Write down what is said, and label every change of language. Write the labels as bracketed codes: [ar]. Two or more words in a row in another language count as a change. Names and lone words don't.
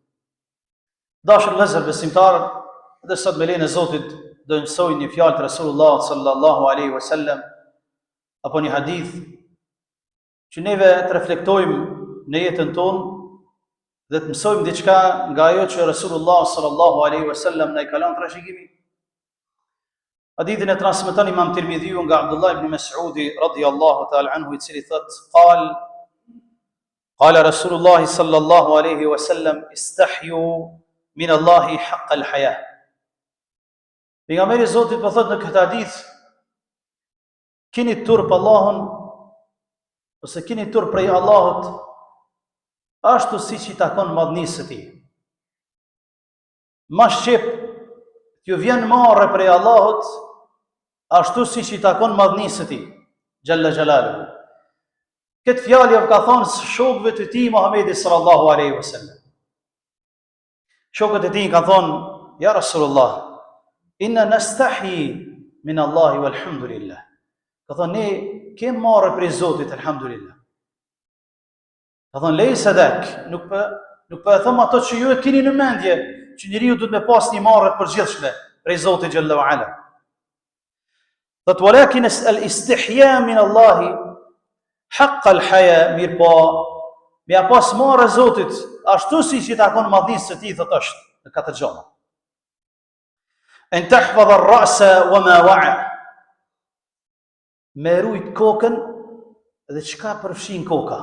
[sq] Dashur vëllezër besimtarë, dhe sot me lejen e Zotit do të mësoj një fjalë të Resulullah [ar] صلى الله عليه وسلم [sq] apo një hadith që neve të reflektojmë në jetën tonë dhe të mësojmë diçka nga ajo që Resulullah [ar] صلى الله عليه وسلم [sq] na i ka lënë trashëgimin. Hadithin e transmeton Imam Tirmidhiu nga Abdullah ibn Mas'udi [ar] رضي الله تعالى عنه, [sq] i cili thot: [ar] قال رسول الله صلى الله عليه وسلم استحيوا من الله حق الحياء. [sq] Pejgamberi i Zotit po thot në këtë hadith: keni turp Allahun ose keni turp prej Allahut ashtu siç i takon madhnisë së tij. Ma shqip t'ju vjen marrë prej Allahut ashtu siç i takon madhnisë së tij, [ar] جل جلاله. [sq] Këtë fjalë ja ka thonë shokëve të tij Muhamedi [ar] صلى الله عليه وسلم. [sq] Shokët e tij kanë thonë: [ar] يا رسول الله إنا نستحيي من الله والحمد لله. [sq] Ka thonë, ne kemë marrë prej Zotit, alhamdulillah. Ka thonë, lejse dhek, nuk për e thëmë ato që ju e keni në mendje, që njeriu duhet me pas një marrë përgjithshme prej Zotit [ar] جل وعلا. [sq] Thot, [ar] ولكن الاستحياء من الله حق الحياء, [sq] mirë po, me ja pas marrë Zotit, ashtu si që i takon madhnisë së tij, thot është në katër gjëra. [ar] أن تحفظ الرأس وما وعى. [sq] Me rujt kokën dhe çka përfshin koka.